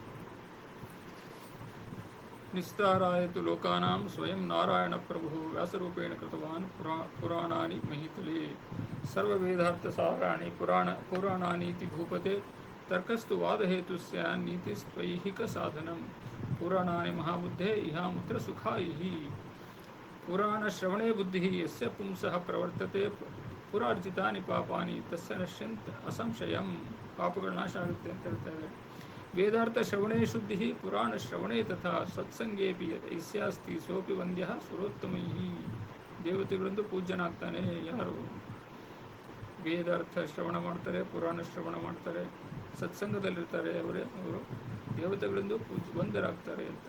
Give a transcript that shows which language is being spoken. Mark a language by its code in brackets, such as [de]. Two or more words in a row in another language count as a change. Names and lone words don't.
[sa] ನಿಸ್ತಾರಾಯತು ಲೋಕಾನಾಂ ಸ್ವಯಂ ನಾರಾಯಣ ಪ್ರಭು ವ್ಯಾಸರೂಪೇಣ ಕೃತವಾನ್ ಪುರಾಣಾನಿ ಮಹಿತಲೆ. ಸರ್ವವೇದಾರ್ಥ ಸಾರಾಣಿ ಪುರಾಣಾನೀತಿ ಭೂಪತೆ. ತರ್ಕಸ್ತು ವಾದಹೇತು ಸ್ಯಾನ್ ನೀತಿಸ್ತ್ವೈಹಿಕ ಸಾಧನಂ. ಪುರಾಣಾನಿ ಮಹಾಬುದ್ಧೇ ಇಹಾಮುತ್ರ ಸುಖಾಯಿಹಿ. ಪುರಾಣ ಶ್ರವಣೇ ಬುದ್ಧಿ ಯಸ್ಯ ಪುಂಸಃ ಪ್ರವರ್ತತೆ. ಪುರಾರ್ಜಿತಾನಿ ಪಾಪಾನಿ ತಸ್ಯ ನಶ್ಯಂತ ಅಸಂಶಯಂ. [kn] ಪಾಪಗಳು ನಾಶ ಆಗುತ್ತೆ ಅಂತ ಹೇಳ್ತಾರೆ. [sa] ವೇದಾರ್ಥ ಶ್ರವಣೇ ಶುದ್ಧಿ ಪುರಾಣ ಶ್ರವಣೇ ತಥಾ. ಸತ್ಸಂಗೇಪಿ ಐಸ್ಯಾಸ್ತಿ ಸೋಪಿ ವಂದ್ಯ ಸುರೋತ್ತಮೈ. [kn] ದೇವತೆಗಳಂದು ಪೂಜ್ಯನಾಗ್ತಾನೆ ಯಾರು ವೇದಾರ್ಥ ಶ್ರವಣ ಮಾಡ್ತಾರೆ, ಪುರಾಣ ಶ್ರವಣ ಮಾಡ್ತಾರೆ, ಸತ್ಸಂಗದಲ್ಲಿರ್ತಾರೆ ಅವರು ದೇವತೆಗಳಿಂದ ವಂದ್ಯರಾಗ್ತಾರೆ ಅಂತ.